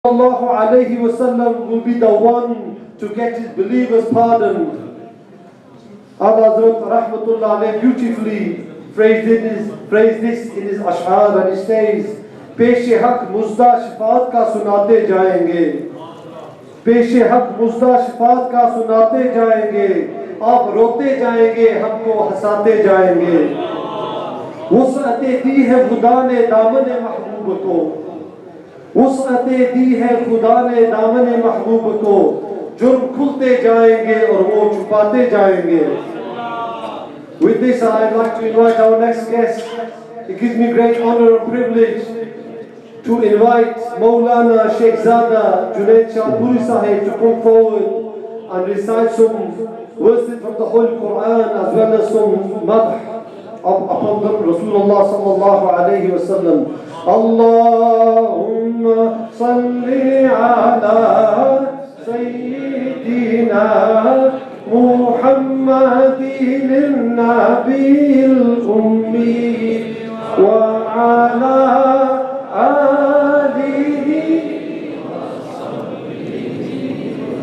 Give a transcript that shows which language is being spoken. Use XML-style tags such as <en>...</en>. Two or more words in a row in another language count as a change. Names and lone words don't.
<ar>صلى الله عليه وسلم</ar> <en>will be the one to get his believers pardoned. Abba Hazrat</en> <ar>رحمة الله عليه</ar> <en>beautifully phrased this in his ash'ar, and he says,</en> <ur>پیشِ حق مژدہ شفاعت کا سناتے جائیں گے. پیشِ حق مژدہ شفاعت کا سناتے جائیں گے. آپ روتے جائیں گے، ہم کو ہنساتے جائیں گے. وسعتے دی ہے خدا نے دامنے محبوب کو. وسعتے دی ہے خدا نے دامنے محبوب کو، جرم کھلتے جائیں گے اور وہ چھپاتے جائیں گے.</ur> <en>With this, I'd like to invite our next guest. It gives me great honor and privilege to invite Maulana Sheikh Zada Junaid Shahpuri Sahib to come forward and recite some verses from the Holy Quran as well as some madh upon Rasulullah</en> <ar>صلى الله عليه وسلم. اللهم صل على سيدنا محمد النبي الأمي وعلى آله وصحبه.</ar>